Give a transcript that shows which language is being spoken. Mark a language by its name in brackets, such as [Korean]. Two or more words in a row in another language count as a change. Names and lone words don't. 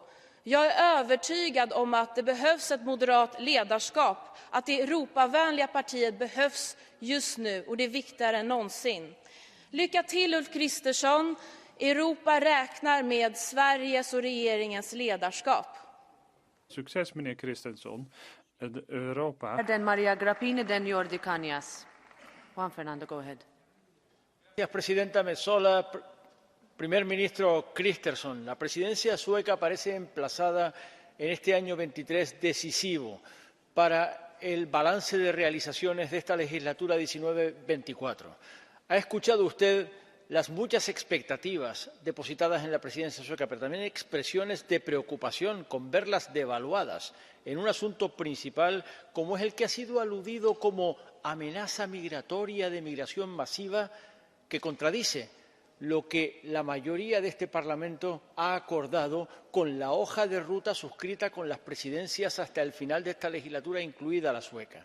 [Swedish] Jag är övertygad om att det behövs ett moderat ledarskap, att det Europavänliga partiet behövs just nu och det är viktigare än någonsin. Lycka till Ulf Kristersson. Europa räknar med Sveriges och regeringens ledarskap. [Dutch] Succes meneer Christensen. Europa. [English] Then Maria Grappini, then Jordi Cañas. Juan Fernando, go ahead. [Spanish] Gracias, presidenta Metsola. Primer ministro Kristersson, la presidencia sueca parece emplazada en este año 23 decisivo para el balance de realizaciones de esta legislatura 19-24. ¿Ha escuchado usted las muchas expectativas depositadas en la presidencia sueca, pero también expresiones de preocupación con verlas devaluadas en un asunto principal como es el que ha sido aludido como amenaza migratoria de migración masiva que contradice lo que la mayoría de este Parlamento ha acordado con la hoja de ruta suscrita con las presidencias hasta el final de esta legislatura, incluida la sueca?